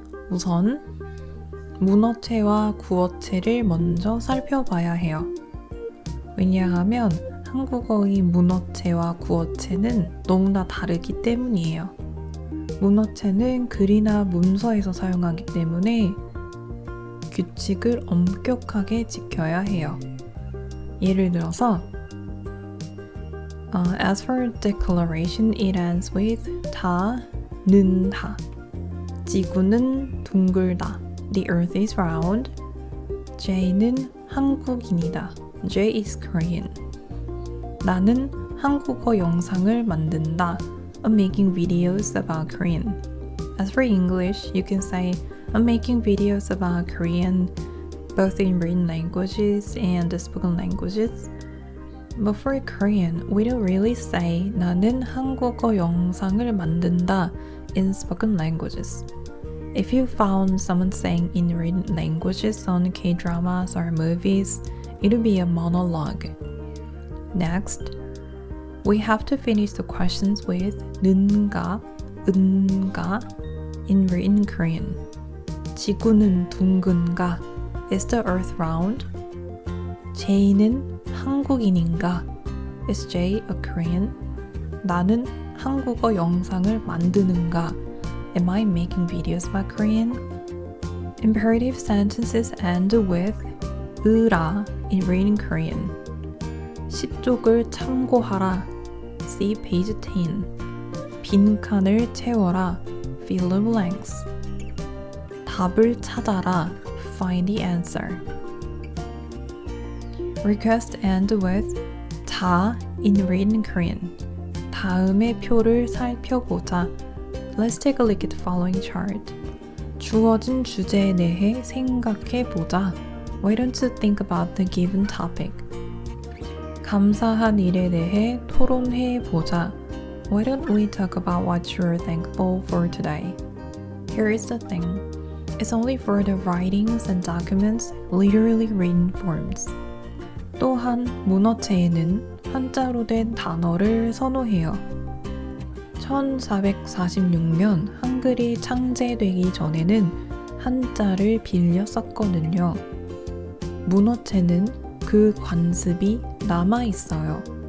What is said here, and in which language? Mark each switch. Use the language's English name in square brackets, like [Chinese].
[Korean] 우선 문어체와 구어체를 먼저 살펴봐야 해요. 왜냐하면 한국어의 문어체와 구어체는 너무나 다르기 때문이에요. 문어체는 글이나 문서에서 사용하기 때문에 규칙을 엄격하게 지켜야 해요. 예를 들어서 [English] As for declaration, it ends with 다는 다. [Korean] 지구는 둥글다. [English] The earth is round. [Korean] J는 한국인이다. [English] J is Korean. [Korean] 나는 한국어 영상을 만든다. [English] I'm making videos about Korean. As for English, you can say I'm making videos about Korean, both in written languages and spoken languages. But for Korean, we don't really say [Korean] 나는 한국어 영상을 만든다 [English] in spoken languages. If you found someone saying in written languages on K-dramas or movies, it would be a monologue. Next, we have to finish the questions with 는가, 은가 in written Korean. [Korean] 지구는 둥근가? [English] Is the earth round? [Korean] J는 한국인인가? [English] Is J a Korean? [Korean] 나는 한국어 영상을 만드는가? [English] Am I making videos about Korean? Imperative sentences end with 으라 in written Korean. [Korean] 10쪽을 참고하라. [English] See page 10. [Korean] 빈칸을 채워라. [English] Fill the blanks. [Korean] 답을 찾아라. [English] Find the answer. Request end with 다 in written Korean. [Korean] 다음의 표를 살펴보자. [English] Let's take a look at the following chart. [Korean] 주어진 주제에 대해 생각해보자. [English] Why don't you think about the given topic? [Korean] 감사한 일에 대해 토론해보자. [English] Why don't we talk about what you're thankful for today? Here is the thing. It's only for the writings and documents, literally written forms. [Korean] 또한 문어체에는 한자로 된 단어를 선호해요. 1446년 한글이 창제되기 전에는 한자를 빌려 썼거든요. 문어체는 그 관습이 남아있어요.